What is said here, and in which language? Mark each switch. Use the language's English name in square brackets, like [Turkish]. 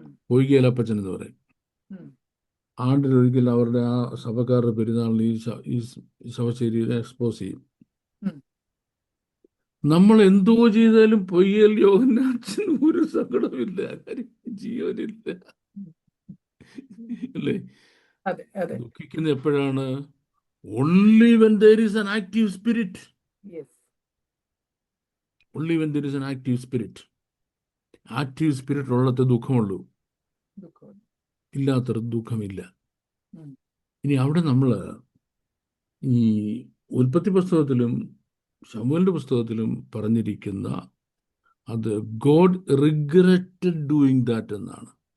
[Malayalam] പൊയ്കയിൽ അപ്പച്ചൻ എന്ന് പറയും. ആണ്ടിലൊരിക്കൽ അവരുടെ ആ സഭക്കാരുടെ പെരുന്നാളിന് ഈ ശവശരീരം എക്സ്പോസ് ചെയ്യും. നമ്മൾ എന്തോ ചെയ്താലും പൊയ്കയിൽ യോഹന്നാച്ചന് ഒരു സങ്കടമില്ല, ജീവനില്ല, അല്ലേ? ദുഃഖിക്കുന്ന എപ്പോഴാണ്? [English] only when there is an active spirit. only when there is an active spirit. [Malayalam] Active spirit ഉള്ളത് ദുഃഖമുള്ളൂ, ഇല്ലാത്തൊരു ദുഃഖമില്ല. ഇനി അവിടെ നമ്മൾ ഈ ഉൽപ്പത്തി പുസ്തകത്തിലും ശമൂവേലിന്റെ പുസ്തകത്തിലും പറഞ്ഞിരിക്കുന്ന അത് [English] God regretted doing that [Malayalam] എന്നാണ്.